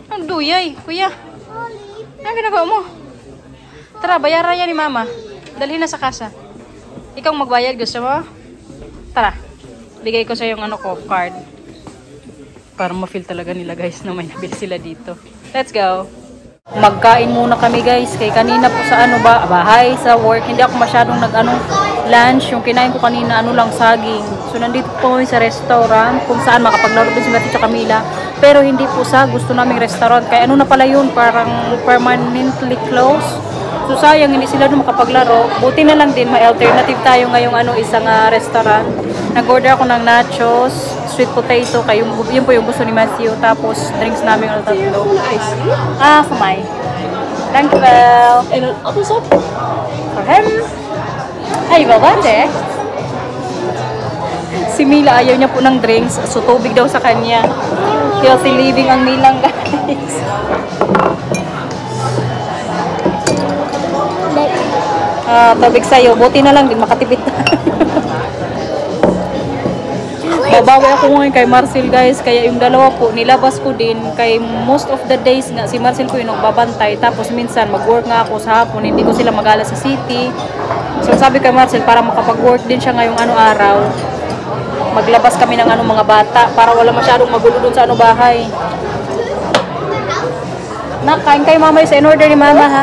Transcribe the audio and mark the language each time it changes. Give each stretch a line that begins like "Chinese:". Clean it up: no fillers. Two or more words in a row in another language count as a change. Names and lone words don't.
Filipino: Ang duyay, kuya. Ano ginagawa mo? Tara, bayaran niya ni Mama. Dalhin na sa kasa. Ikaw magbayad, gusto mo? Tara. Bigay ko sa yung ano ko, card. Para ma-feel talaga nila guys na may nabili sila dito.
English: Let's go.
Filipino: Magkain muna kami guys. Kay kanina po sa ano ba, bahay, sa work. Hindi ako masyadong lunch. Yung kinain ko kanina, lang, saging. So nandito po kami sa restaurant kung saan makapaglaro din si Matita Camila. Pero hindi po sa gusto naming restaurant. Kaya ano na pala yun, parang
English: permanently closed.
Filipino: So sayang, hindi sila doon makapaglaro. Buti na lang din, may alternative tayo ngayong isang restaurant. Nag-order ako ng nachos,
English: sweet potato,
Filipino: kaya yun po yung gusto ni Matthew. Tapos drinks namin ang tatlo.
Dutch: For mij. Dank u wel. En een appelsap? Voor hem. Ay, wel wat eh.
Filipino: Si Mila ayaw niya po ng drinks. So tubig daw sa kanya.
English: Healthy living
Filipino: ang Milang guys. Tubig sa'yo. Buti na lang din makatipid na. Babawi ako ngayon kay Marcel guys. Kaya yung dalawa po, nilabas ko din. Kay
English: most of the days
Filipino: nga, si Marcel ko yung nagbabantay. Tapos minsan mag-work nga ako sa hapon. Hindi ko sila magala sa city. So sabi kay Marcel, para makapag-work din siya ngayong araw. Maglabas kami ng mga bata. Para wala masyadong magulo dun sa bahay. Nakain kayo mamaya sa in-order ni Mama ha?